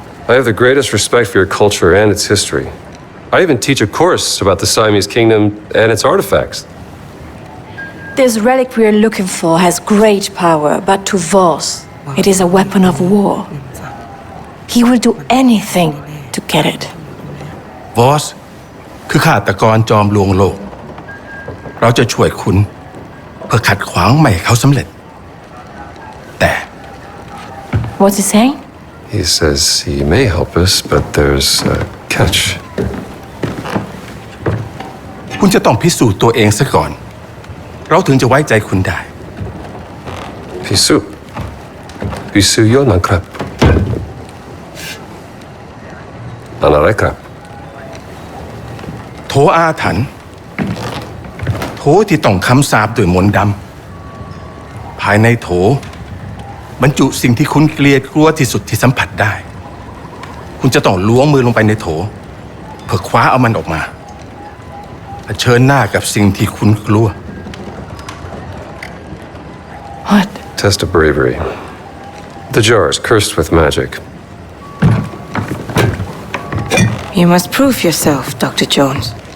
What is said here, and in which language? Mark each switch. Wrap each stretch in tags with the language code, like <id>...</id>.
<en>I have the greatest respect for your culture and its history. I even teach a course about the Siamese kingdom and its artifacts. This relic we're looking for has great power, but to Voss, it is a weapon of war. He will do anything to get it.</en> <th>วอสคือฆาตกรจอมลวงโลก เราจะช่วยคุณเพื่อขัดขวางไม่ให้เขาสำเร็จ แต่</th> <en>What's he saying? He says he may help us, but there's a catch.</en> <th>คุณจะต้องพิสูจน์ตัวเองซะก่อน เราถึงจะไว้ใจคุณได้ Pisu. Pisu yonan krap. Anare krap. โถอาถรรพ์โถที่ต้องคำสาปด้วยมนต์ดำภายในโถบรรจุสิ่งที่คุณเกลียดกลัวที่สุดที่สัมผัสได้ คุณจะต้องล้วงมือลงไปในโถเพื่อคว้าเอามันออกมาเผชิญหน้ากับสิ่งที่คุณกลัว</th> <en>What? Test of bravery. The jar is cursed with magic. You must prove yourself, Dr. Jones.</en>